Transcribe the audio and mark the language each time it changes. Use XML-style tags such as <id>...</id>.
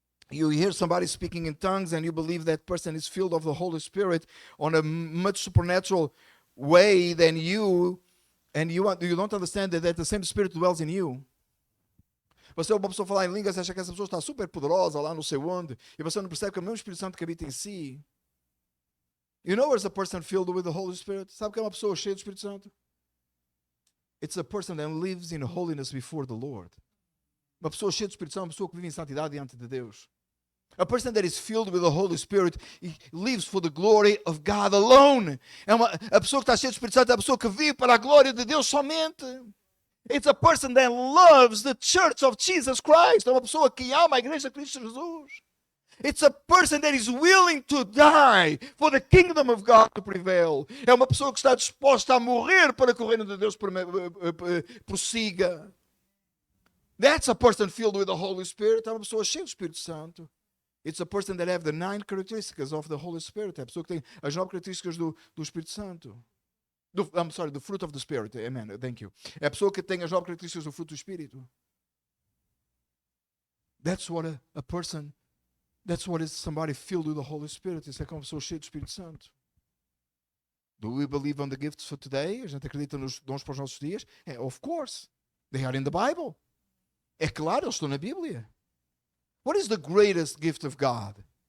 <en>You hear somebody speaking in tongues and you believe that person is filled of the Holy Spirit on a much supernatural way than you, and you don't understand that the same Spirit dwells in you.</en> <pt>Você é uma pessoa falar em línguas e acha que essa pessoa está super poderosa lá não sei onde, e você não percebe que é o mesmo Espírito Santo que habita em si.</pt> <en>You know where's a person filled with the Holy Spirit?</en> <pt>Sabe que é uma pessoa cheia do Espírito Santo?</pt> <en>It's a person that lives in holiness before the Lord.</en> <pt>Uma pessoa cheia do Espírito Santo é uma pessoa que vive em santidade diante de Deus.</pt> <en>A person that is filled with the Holy Spirit lives for the glory of God alone.</en> <pt>A pessoa que está cheia do Espírito Santo é a pessoa que vive para a glória de Deus somente.</pt> <en>It's a person that loves the church of Jesus Christ.</en> <pt>É uma pessoa que ama a igreja de Cristo Jesus.</pt> <en>It's a person that is willing to die for the kingdom of God to prevail.</en> <pt>É uma pessoa que está disposta a morrer para que o reino de Deus prossiga.</pt> <en>That's a person filled with the Holy Spirit.</en> <pt>É uma pessoa cheia do Espírito Santo.</pt> <en>It's a person that have the 9 characteristics of the Holy Spirit.</en> <pt>É a pessoa que tem as 9 características do Espírito Santo.</pt> <en>The fruit of the Spirit. Amen. Thank you.</en> <pt>É a pessoa que tem as 9 características do fruto do Espírito.</pt> <en>That's what a person, that's what is somebody filled with the Holy Spirit.</en> <pt>Isso é como uma pessoa cheia do Espírito Santo.</pt> <en>Do we believe on the gifts for today?</en> <pt>A gente acredita nos dons para os nossos dias?</pt> <en>Of course. They are in the Bible.</en> <pt>É claro, eles estão na Bíblia.</pt> <en>What is the greatest gift of God?</en>